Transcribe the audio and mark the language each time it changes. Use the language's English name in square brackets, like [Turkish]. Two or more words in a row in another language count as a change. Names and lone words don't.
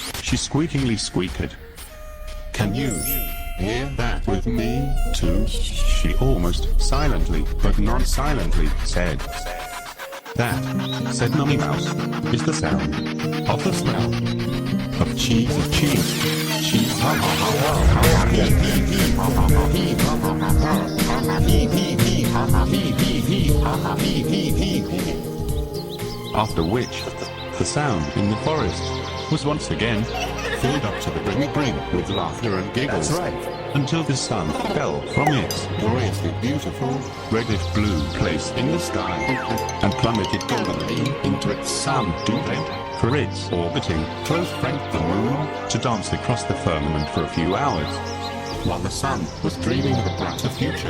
[English] she squeakingly squeaked. Can you hear that with me too? She almost silently, but non-silently, said. That, said Nonney-Mouse, is the sound of the smell of cheese, of cheese. Cheese. Ha ha ha ha ha ha hee hee hee ha ha ha hee ha ha ha ha ha hee hee hee ha ha hee hee hee ha ha hee hee hee. After which, the sound in the forest was once again filled up to the brim with laughter and giggles. That's right. Until the sun fell from its gloriously beautiful reddish-blue place in the sky and plummeted goldenly into its sun-dewed bed for its orbiting close friend the moon to dance across the firmament for a few hours, while the sun was dreaming of a brighter future.